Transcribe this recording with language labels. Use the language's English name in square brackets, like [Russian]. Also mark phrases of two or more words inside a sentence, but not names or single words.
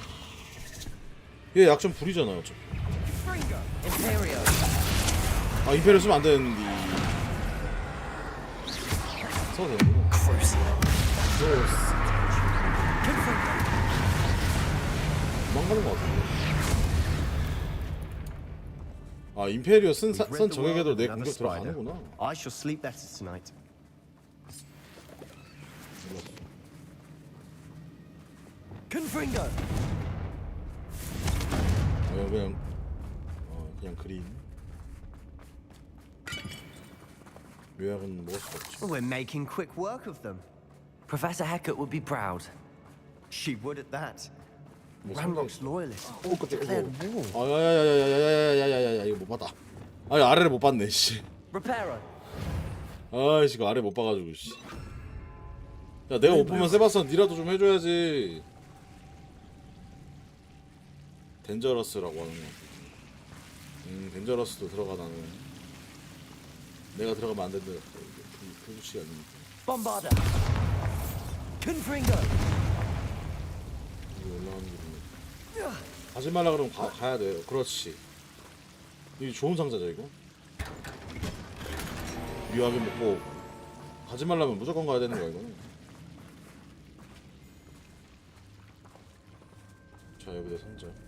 [Korean] 얘 약점 불이잖아, 어차피. 아, 임페리오 쓰면 안 되는데. 써도 되는구나. 도망가는 것 같은데. 아, 임페리오 쓴 적에게도 내 공격 들어가는구나. [English] I shall sleep better tonight. [Korean] Confringo. 그냥 그림. 요약은 먹을 수가 없지. [English] We're making quick work of them. Professor Hecat would be proud. She would at that. [Korean] 뭐 [English] Ranrock's loyalists [Korean] 오, 깜짝이야. [English] declared war. [Korean] 야야야야야야야야야야야 이거 못 봤다. 아니 아래를 못 봤네 씨. Reparo. 아이씨 이거 아래 못 봐가지고 씨. 야 내가 못 보면 세바스찬 니라도 좀 해줘야지. 덴저러스라고 하는 거. 덴저러스도 들어가 나는. 내가 들어가면 안 된다. 그 수치가 아니니까. Bombarda. Confringo. 이거 올라가는 길이네. 가지 말라 그러면 가야 돼요. 그렇지. 이게 좋은 상자죠 이거. 묘하게 먹고 가지 말라면 무조건 가야 되는 거야 이거는. 자 여기다 상자.